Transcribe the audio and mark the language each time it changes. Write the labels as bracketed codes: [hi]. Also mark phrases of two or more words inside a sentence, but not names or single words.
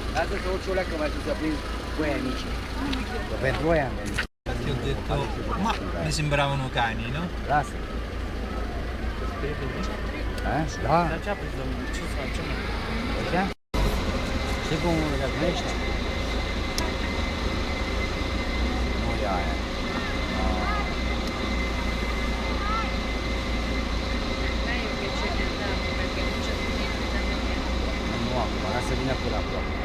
[ro] să se urce o leacă mai sus să prind cu aia mici. Că pentru aia am venit. [it] Infatti ho detto, ma mi sembravano cani, no? [ro] Lasă. Da? Dar ce a prins domnul? Ce să facem? Așa? Știi cum răznește? Nu e aia. Nu acum, lasă vină până acolo.